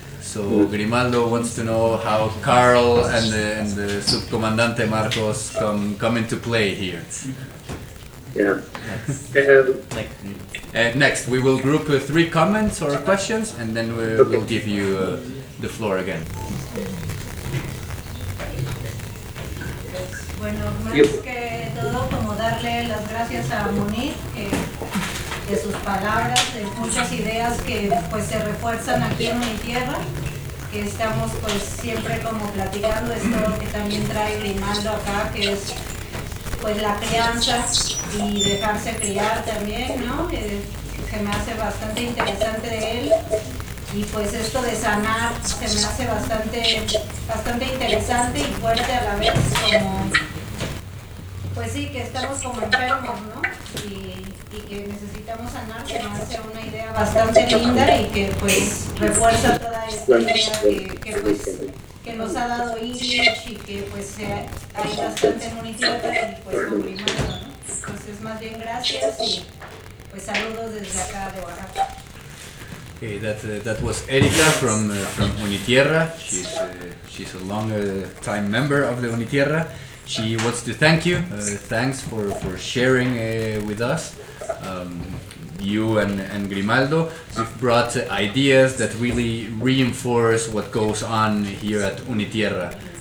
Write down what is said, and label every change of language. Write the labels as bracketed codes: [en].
[en] So Grimaldo wants to know how Carl and the subcomandante Marcos come into play here. Yeah. Next, we will group three comments or questions, and then we will give you the floor again. [es] Bueno, más que todo, como darle las gracias a Munir de sus palabras, de muchas ideas que pues se refuerzan aquí en mi tierra, que estamos pues siempre como platicando. Es lo que también trae Grimaldo acá, que es pues la crianza y dejarse criar también, ¿no? Se me hace bastante interesante de él. Y pues esto de sanar se me hace bastante interesante y fuerte a la vez, como pues sí, que estamos como enfermos, ¿no? Y que necesitamos sanar, se me hace una idea bastante linda y que pues refuerza toda esta idea que pues que nos ha dado Illich y que pues hay bastante municipio y pues con mi mano, ¿no? Entonces más bien gracias y pues saludos desde acá de Oaxaca. [en] Okay, that was Erika from Unitierra. She's a long time member of the Unitierra. She wants to thank you. Thanks for sharing with us. You and Grimaldo, you've brought ideas that really reinforce what goes on here at Unitierra.